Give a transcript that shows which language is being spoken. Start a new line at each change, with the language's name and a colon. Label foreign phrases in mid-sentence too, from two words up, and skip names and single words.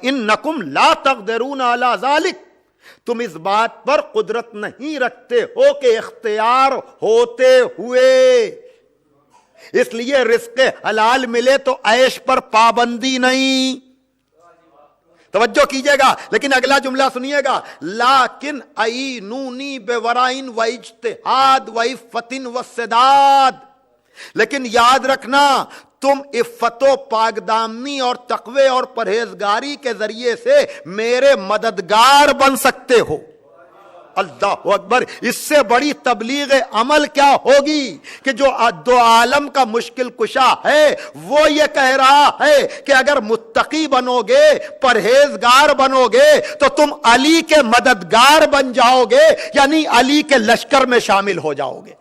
Arabic: انکم لا تقدرون علی ذالک،
Urdu: تم اس بات پر قدرت نہیں رکھتے ہو کہ اختیار ہوتے ہوئے، اس لیے رزق حلال ملے تو عیش پر پابندی نہیں۔ توجہ کیجئے گا، لیکن اگلا جملہ سنیے گا، لیکن
Arabic: اعینونی بورائن و اجتہاد و عفت و سداد،
Urdu: لیکن یاد رکھنا تم عفت و پاکدامنی اور تقوی اور پرہیزگاری کے ذریعے سے میرے مددگار بن سکتے ہو۔
Arabic: اللہ اکبر،
Urdu: اس سے بڑی تبلیغ عمل کیا ہوگی کہ جو 2 عالم کا مشکل کشا ہے وہ یہ کہہ رہا ہے کہ اگر متقی بنو گے، پرہیزگار بنو گے تو تم علی کے مددگار بن جاؤ گے، یعنی علی کے لشکر میں شامل ہو جاؤ گے۔